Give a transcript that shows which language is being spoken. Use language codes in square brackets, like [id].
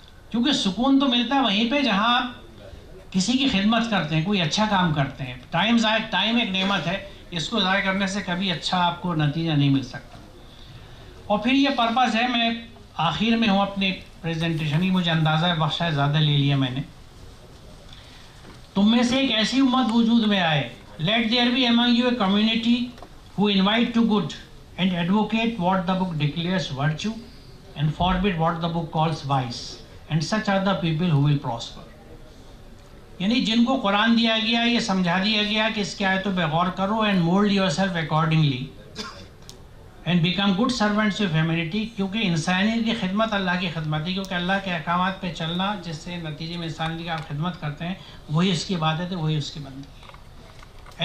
[ur] کیونکہ سکون تو ملتا ہے وہیں پہ جہاں آپ کسی کی خدمت کرتے ہیں, کوئی اچھا کام کرتے ہیں. ٹائم ایک نعمت ہے, اس کو ضائع کرنے سے کبھی اچھا آپ کو نتیجہ نہیں مل سکتا. اور پھر یہ پرپز ہے, میں آخر میں ہوں اپنی پریزنٹیشن کی, مجھے اندازہ ہے وقت شاید زیادہ لے لیا میں نے. تم میں سے ایک ایسی امت وجود میں آئے, [en] Let there be among you a community who invite to good and advocate what the book declares virtue and forbid what the book calls vice, and such are the people who will prosper. [ur] یعنی جن کو قرآن دیا گیا, یہ سمجھا دیا گیا کہ اس کی آیتوں پہ غور کرو [en] and mold yourself accordingly and become good servants of humanity. [ur] کیونکہ انسانیت کی خدمت اللہ کی خدمت ہے, کیونکہ اللہ کے احکامات پہ چلنا جس سے نتیجے میں انسانیت کی آپ خدمت کرتے ہیں وہی اس کی عبادت ہے, وہی اس کی بندگی ہے.